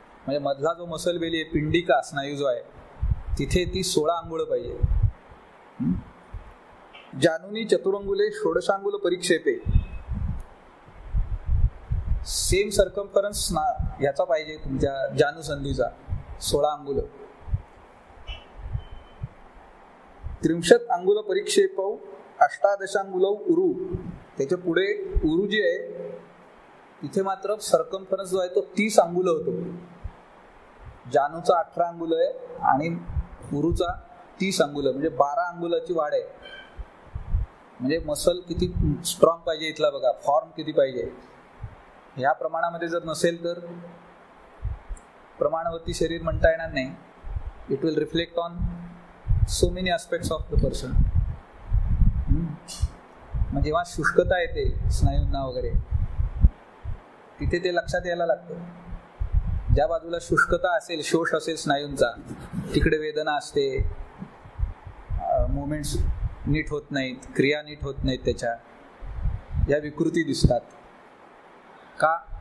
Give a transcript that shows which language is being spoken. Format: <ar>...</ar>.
<mr>म्हणजे मधला जो मसल बेली आहे, पिंडिका स्नायू जो आहे, तिथे ती 16 अंगुल पाहिजे.</mr> <sa>जानूनी चतुरंगुले षोडशांगुल परिक्षेपे.</sa> <mr>सेम सर्कम्फरन्स याचा पाहिजे तुमच्या जानू संधीचा 16 अंगुल.</mr> <sa>30 अंगुल परिक्षेपौ 18 अंगुलौ उरू.</sa> <mr>त्याच्या पुढे उरू जी आहे तिथे मात्र सर्कम्फरन्स जो आहे तो 30 अंगुल होतो. जानूचा 18 अंगुल आहे आणि उरूचा 30 अंगुल, म्हणजे 12 अंगुलाची वाढ आहे. म्हणजे मसल किती स्ट्रॉंग पाहिजे इथला बघा, फॉर्म किती पाहिजे. ह्या प्रमाणामध्ये जर नसेल तर प्रमाणवती शरीर म्हणता येणार नाही.</mr> <en>It will reflect on so many aspects of the person.</en> <mr>मग जेव्हा शुष्कता येते स्नायूंना वगैरे, तिथे ते लक्षात यायला लागतं. ज्या बाजूला शुष्कता असेल, शोष असेल स्नायूंचा, तिकडे वेदना असते, मुवमेंट्स नीट होत नाहीत, क्रिया नीट होत नाहीत, त्याच्या या विकृती दिसतात. का?</mr>